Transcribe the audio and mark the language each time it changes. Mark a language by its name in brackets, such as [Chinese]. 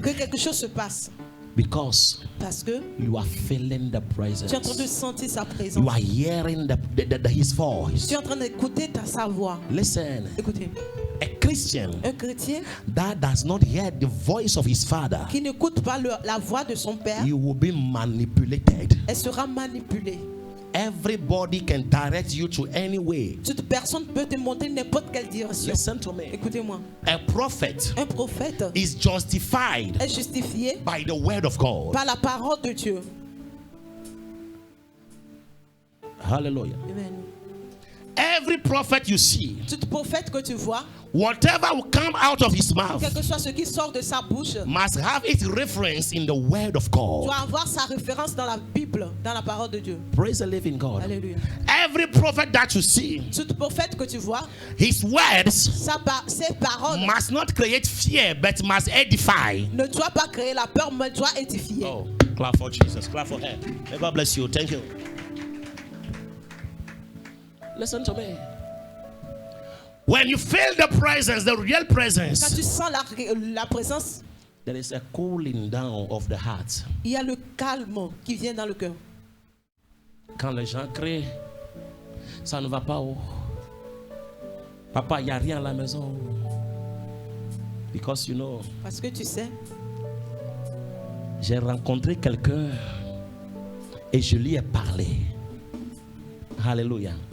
[French] que quelque chose se passe. [English] because [French] Parce que [English] you are feeling the [French] tu es en train de [English] presence. [French] sentir sa [English] You [French] présence. [English] are hearing His [French] Tu [English] voice. [French] es en train d'écouter sa voix. [English] Listen, [French] Écoutez, [English] a Christian [French] un chrétien [English] that does not hear the voice of his father, [French] qui n'écoute pas la voix de son père, [English] you will be manipulated. [French] elle sera manipulée. [English] Everybody can direct you to any way. [French] Toute personne peut te montrer n'importe quelle direction. [English] Listen to me. [French] Écoutez-moi, [English] A prophet [French] un prophète [English] is justified [French] est justifié [English] by the word of God. [French] par la parole de Dieu. [English] Hallelujah. Amen. Every prophet you see, [French] Tout prophète que tu vois, [English] whatever will come out of his mouth, [French] quel que soit ce qui sort de sa bouche, [English] must have its reference in the word of God. [French] doit avoir sa référence dans la Bible, dans la parole de Dieu. [English] Praise the living God. [French] Alléluia. [English] Every prophet that you see, [French] Tout prophète que tu vois, [English] his words [French] ses paroles [English] must not create fear, but must edify. [French] ne doit pas créer la peur, mais doit édifier. [English] Oh, clap for Jesus. Clap for her. May God bless you. Thank you. Listen to me. When you feel the presence, the real [French] Quand [English] presence, [French] tu sens la présence, [English] there is a cooling down of the heart. [French] il y a le calme qui vient dans le cœur. Quand les gens crient, ça ne va pas. Oh. Papa, il n'y a rien à la maison. [English] Because you know, [French] Parce que tu sais, j'ai rencontré quelqu'un et je lui ai parlé. Alléluia.